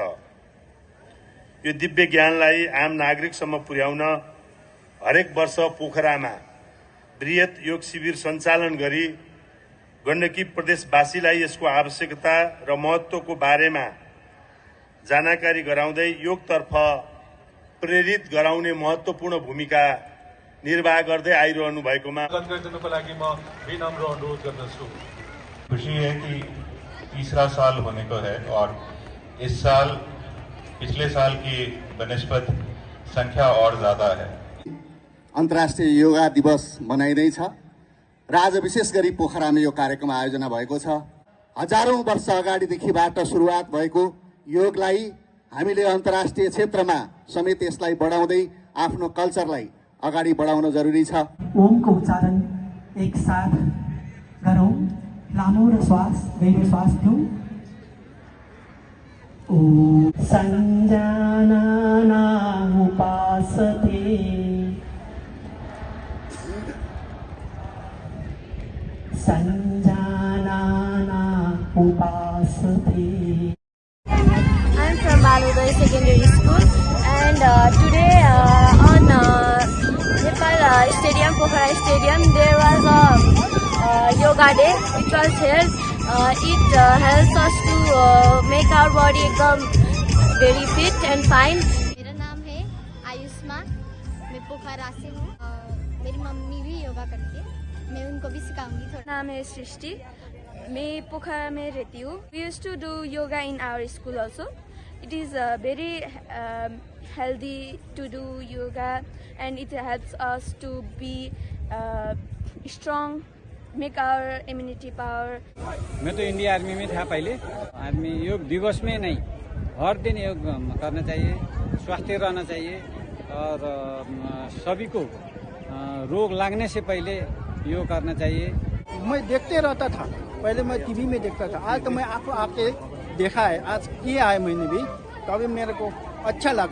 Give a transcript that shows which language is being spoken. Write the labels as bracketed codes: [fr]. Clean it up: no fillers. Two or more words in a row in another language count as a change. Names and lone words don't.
[ne] यो दिव्य ज्ञानलाई आम नागरिकसम्म पुर्याउन हरेक वर्ष पोखरामा बृहत योग शिविर सञ्चालन गरी गण्डकी प्रदेशवासीलाई यसको आवश्यकता र महत्त्वको बारेमा जानकारी गराउँदै योगतर्फ प्रेरित गराउने महत्त्वपूर्ण भूमिका निर्वाह गर्दै आइरहनु भएकोमा गरिदिनुको लागि म विनम्र अनुरोध गर्दछु। [hi] खुशी है कि तीसरा साल होने को है और इस साल पिछले साल की बनिस्बत संख्या और ज्यादा है। [ne] अन्तर्राष्ट्रिय योगा दिवस मनाइँदैछ र आज विशेष गरी पोखरामा यो कार्यक्रम आयोजना भएको छ। हजारौं वर्ष अगाडिदेखिबाट सुरुवात भएको योगलाई हामीले अन्तर्राष्ट्रिय क्षेत्रमा समेत यसलाई बढाउँदै आफ्नो कल्चरलाई अगाडि बढाउन जरुरी छ। ओमको उच्चारण एक साथ गरौँ। लामो र गहिरो श्वास लिउँ। [sa] ओम संजानना उपासते संजानना उपासते। [en] I'm from Balodai Secondary School, and today on Nepal Stadium, Pokhara Stadium, there was a yoga day which was held. It helps us to make our body very fit and fine. [hi] मेरा नाम है आयुष्मा, मैं पोखरा से हूँ। मेरी मम्मी भी योगा करती है, मैं उनको भी सिखाऊंगी थोड़ा। नाम है सृष्टि, मैं पोखरा में रहती हूँ। [en] We used to do yoga in our school also. It is very healthy to do yoga, and it helps us to be strong, make our immunity power. [hi] मैं तो इंडिया आर्मी में था पहले। आर्मी योग दिवस में नहीं, हर दिन योग करना चाहिए, स्वस्थ रहना चाहिए और सभी को रोग लगने से पहले योग करना चाहिए। मैं देखते रहता था, पहले मैं टीवी में देखता था, आज तो मैं आपको आके देखा है, आज किया है मैंने भी, तो अभी मेरे को अच्छा लगा।